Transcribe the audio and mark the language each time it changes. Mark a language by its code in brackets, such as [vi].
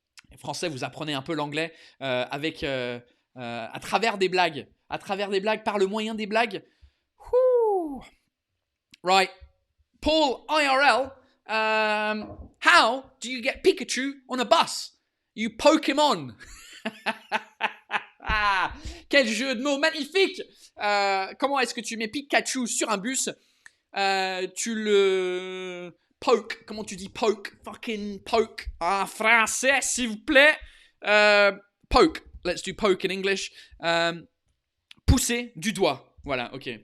[fr] Les Français, vous apprenez un peu l'anglais avec à travers des blagues, par le moyen des blagues. [en] Whew. Right. Paul IRL. How do you get Pikachu on a bus? You Pokémon. [fr] Quel jeu de mots magnifique. Comment est-ce que tu mets Pikachu sur un bus? Tu le poke. Comment tu dis poke? [en] Fucking [fr] poke. En français, s'il vous plaît. [en] Poke. Let's do poke in English. [fr] Pousser du doigt. Voilà, [en] ok.